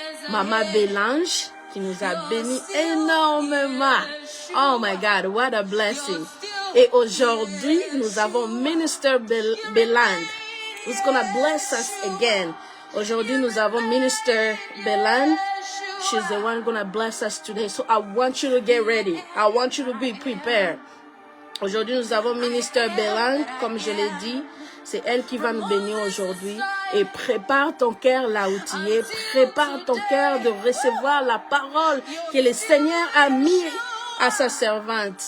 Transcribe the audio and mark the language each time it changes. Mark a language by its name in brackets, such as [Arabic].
[French] Maman Bélange, qui nous a bénis énormément. [English] Oh my God, what a blessing. [French] Et aujourd'hui, nous avons [English] Minister Beland, who's going to bless us again. [French] Aujourd'hui, nous avons Minister Beland. [English] She's the one going to bless us today. So I want you to get ready. I want you to be prepared. [French] Aujourd'hui, nous avons Minister Beland, comme je l'ai dit. C'est elle qui va nous bénir aujourd'hui. Et prépare ton cœur là où tu es. Prépare ton cœur de recevoir la parole que le Seigneur a mis à sa servante.